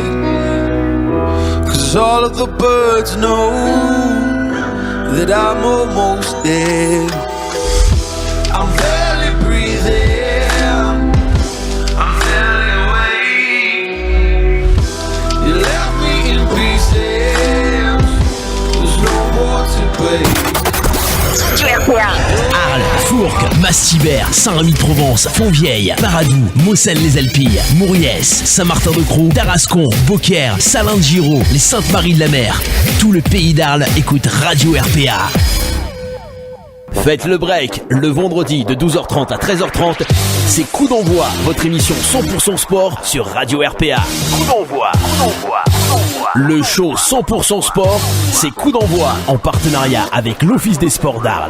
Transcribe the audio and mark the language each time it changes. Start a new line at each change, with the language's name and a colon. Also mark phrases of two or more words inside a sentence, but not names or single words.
English: 'Cause all of the birds know that I'm almost dead. I'm barely breathing, I'm barely awake. You left me in pieces, there's no more to break.
French: Arles, Fourques, Massibert, Saint-Rémy-de-Provence, Fontvieille, Paradou, Mosselles-les-Alpilles, Mouriès, Saint-Martin-de-Croix, Tarascon, Beaucaire, Salins-de-Giraud, les Saintes-Maries-de-la-Mer. Tout le pays d'Arles écoute Radio RPA. Faites le break le vendredi de 12h30 à 13h30. C'est Coup d'envoi, votre émission 100% sport sur Radio RPA. Coup d'envoi. Le show 100% sport, c'est Coup d'envoi en partenariat avec l'Office des sports d'Arles.